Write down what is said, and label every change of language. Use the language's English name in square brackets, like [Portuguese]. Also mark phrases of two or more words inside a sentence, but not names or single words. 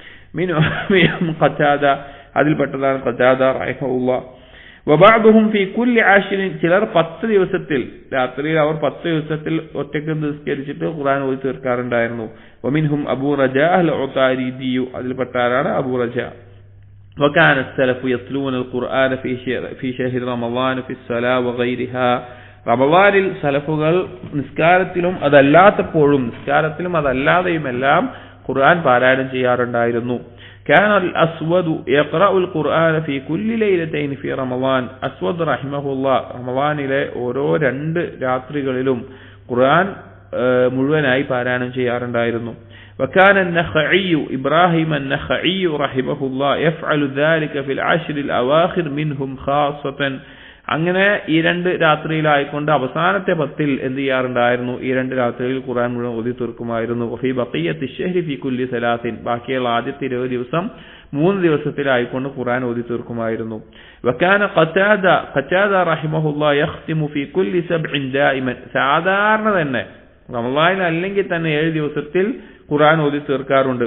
[Malayalam] ഖതാദ, അതിൽപ്പെട്ടതാണ് ഖതാദ റഹിമഹുല്ലാഹ്. [Arabic] وبعضهم في كل عشر, [Malayalam] ചിലർ 10 ദിവസത്തിൽ രാത്രിയിൽ അവർ 10 ദിവസത്തിൽ ഒറ്റയ്ക്ക് നിസ്കരിച്ചിട്ട് ഖുർആൻ ഓതി തീർക്കാറുണ്ടായിരുന്നു. [Arabic] ومنهم أبو رجاء العطاردي, [Malayalam] അതിൽപ്പെട്ടാണ് അബൂ റജാ. [Arabic] وكان السلف يتلون القرآن في شهر رمضان في الصلاة وغيرها, [Malayalam] റമളാനിൽ സലഫുകൾ നിസ്കാരത്തിലും അതല്ലാത്തപ്പോഴും നിസ്കാരത്തിലും അതല്ലാതെയുമെല്ലാം ഖുർആൻ പാരായണം ചെയ്യാറുണ്ടായിരുന്നു. [Arabic] كان الأسود يقرأ القرآن في كل ليلتين في رمضان, [Malayalam] അസ്വദ് റഹിമഹുല്ലാ റമളാനിലെ ഓരോ 2 രാത്രികളിലും ഖുർആൻ മുഴുവനായി പാരായണം ചെയ്യാറുണ്ടായിരുന്നു. [Arabic] وكان النخعي إبراهيم النخعي رحمه الله يفعل ذلك في العشر الأواخر منهم خاصة, [Malayalam] അങ്ങനെ ഈ 2 രാത്രിയിലായിക്കൊണ്ട് അവസാനത്തെ 10 എന്ത് ചെയ്യാറുണ്ടായിരുന്നു, ഈ 2 രാത്രിയിൽ ഖുർആൻ മുഴുവൻ ഓതി തീർക്കുമായിരുന്നു. [Arabic] وفي بقية الشهر في كل ثلاث, [Malayalam] ബാക്കിയുള്ള ആദ്യത്തെ 20 ദിവസം 3 ദിവസത്തിലായിക്കൊണ്ട് ഖുർആൻ ഓതി തീർക്കുമായിരുന്നു. [Arabic] وكان قتادة رحمه الله يختم في كل سبع دائما, [Malayalam] സാധാരണ തന്നെ റമളാനിൽ അല്ലെങ്കിൽ തന്നെ 7 ദിവസത്തിൽ ഖുർആൻ ഓതി തീർക്കാറുണ്ട്.